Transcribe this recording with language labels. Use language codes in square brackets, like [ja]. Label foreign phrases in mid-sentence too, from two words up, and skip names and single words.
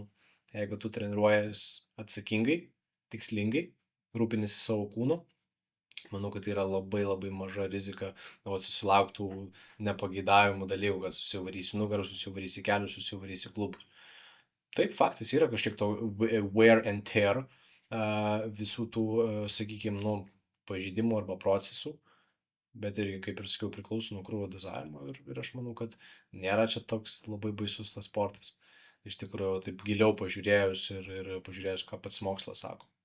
[lt] Jeigu tu treniruojas atsakingai, tikslingai, rūpinėsi savo kūnu, manau, kad tai yra labai labai maža rizika susilauktų nepageidavimų dalykų, kad susivarysi nugarą, susivarysi kelius, susivarysi klubus. Taip, faktas yra kažkiek to [en] wear and tear [lt] visų tų, sakykime, pažeidimų arba procesų, bet irgi, kaip ir sakiau, priklauso nuo krūvio dozavimo ir aš manau, kad nėra čia toks labai baisus tas sportas. Iš tikrųjų, taip giliau pažiūrėjus ir pažiūrėjus, ką pats mokslas sako.